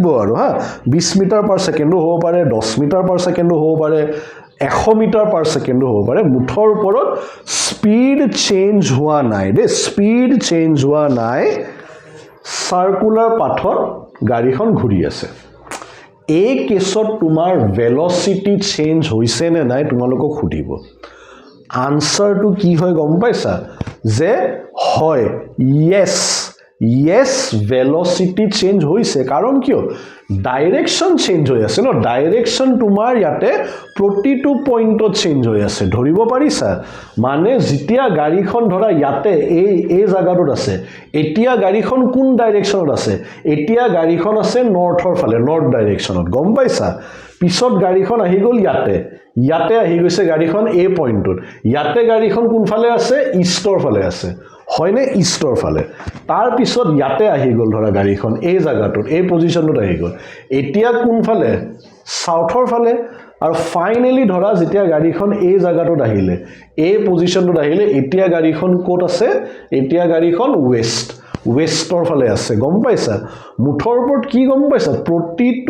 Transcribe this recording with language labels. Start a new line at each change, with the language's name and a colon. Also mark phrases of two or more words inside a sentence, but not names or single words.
Assamese: আৰু হা 20
English: meter per second
Assamese: হ'ব পাৰে 10
English: meter per second
Assamese: হ'ব পাৰে 100
English: meter per second
Assamese: হ'ব পাৰে মুঠৰ ওপৰত
English: speed change
Assamese: হোৱা নাই দে
English: speed change
Assamese: হোৱা নাই
English: circular path
Assamese: গাড়ীখন ঘূৰি আছে এই কেছত তোমাৰ
English: velocity change
Assamese: হৈছে নে নাই তোমালোকক সুধিব আনসাৰটো কি হয় গম পাইছা যে হয় yes
English: velocity change
Assamese: হৈছে কাৰণ কিয়
English: direction change
Assamese: হয় আছে নো direction তোমাৰ ইয়াতে প্ৰতিটো
English: point change
Assamese: হয় আছে ধৰিব পাৰিছা মানে যেতিয়া গাড়ীখন ধৰা ইয়াতে এই জাগাডত আছে এতিয়া গাড়ীখন কোন direction ত আছে এতিয়া গাড়ীখন আছে north ৰ ফালে
English: north direction
Assamese: ত গম পাইছা পিছত গাড়ীখন আহি গল ইয়াতে আহি গৈছে গাড়ীখন এ point ত ইয়াতে গাড়ীখন কোন ফালে আছে east ৰ ফালে আছে east or phale ase হয়নে ইষ্টৰ ফালে তাৰ পিছত ইয়াতে আহি গল ধৰা গাড়ীখন এই জায়গাটোত এই পজিশনত আহি গল এতিয়া কোন ফালে সাউথৰ ফালে আৰু ফাইনালি ধৰা যেতিয়া গাড়ীখন এই জায়গাটোত আহিলে এই পজিশনত আহিলে এতিয়া গাড়ীখন কোত আছে এতিয়া গাড়ীখন ওয়েষ্টৰ ফালে আছে গম পাইছা মুঠৰ ওপৰত কি গম পাইছা প্ৰতিটো